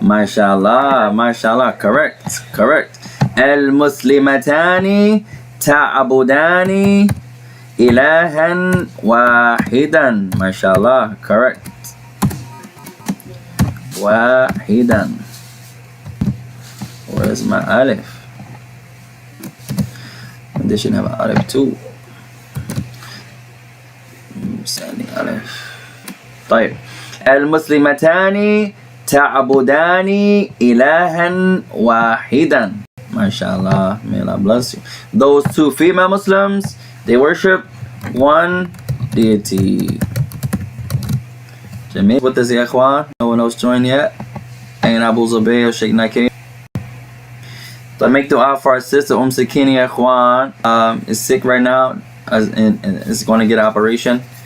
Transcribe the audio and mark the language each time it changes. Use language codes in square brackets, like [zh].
[en] MashaAllah. MashaAllah. Correct. [ar] Al-Muslimatani ta'abudani ilahan wahidan. [en] MashaAllah. Correct. Wahidan. Where's my alif? They should have an alif too. Sani alif. طيب. [ar] المسلمتان تعبدان إلها واحدا. [en] MashaAllah. May Allah bless you. Those 2 female Muslims, they worship one deity. Jamil, what does the ikhwan? No one else joined yet? Ain't Abu Zubayr or Sheikh Nakir? So I make dua for our sister Sakini ikhwan. Is sick right now and is going to get an operation.